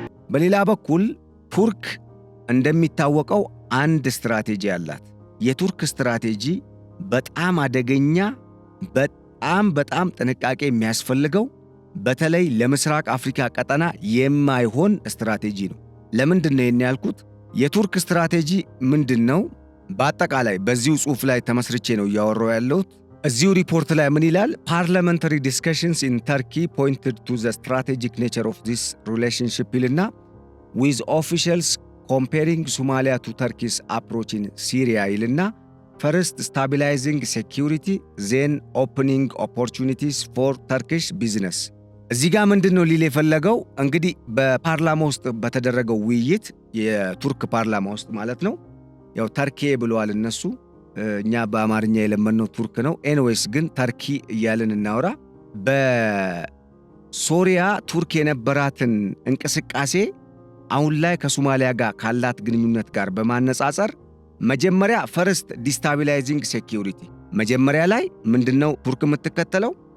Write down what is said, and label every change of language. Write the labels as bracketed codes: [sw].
[am] በሌላ በኩል ቱርክ እንደሚታወቀው አንድ ስትራቴጂ አላት። የቱርክ ስትራቴጂ በጣም አደገኛ በጣም ጥንቃቄ የሚያስፈልገው በተለይ ለምስራቅ አፍሪካ ቀጠና የማይሆን ስትራቴጂ ነው። ለምንድን ነው ያልኩት? የቱርክ ስትራቴጂ ምንድነው? በአጠቃላይ በዚሁ ጽሑፍ ላይ ተመስርቼ ነው እያወራው ያለሁት። እዚሁ ሪፖርት ላይ ምን ይላል? [en] Parliamentary discussions in Turkey pointed to the strategic nature of this relationship [am] ይልና [en] with officials comparing Somalia to Turkey's approach in Syria ይልና First, stabilizing security, then opening opportunities for Turkish business. [am] እዚህ ጋር ምንድነው ሊል የፈለገው? እንግዲህ በፓርላማ ውስጥ በተደረገው ውይይት የቱርክ ፓርላማ ውስጥ ማለት ነው። ያው ተርኪ ብለዋል እነሱ፣ እኛ በአማርኛ የለመነው ቱርክ ነው። ኤኒዌይስ ግን ተርኪ እያልን እናወራ። በሶሪያ ቱርክ የነበራትን እንቅስቃሴ አሁን ላይ ከሶማሊያ ጋር ካላት ግንኙነት ጋር በማነጻጸር መጀመሪያ [en] ፈርስት ዲስታቢላይዚንግ ሴኪዩሪቲ፣ [am] መጀመሪያ ላይ ምንድነው ቱርክ የምትከተለው?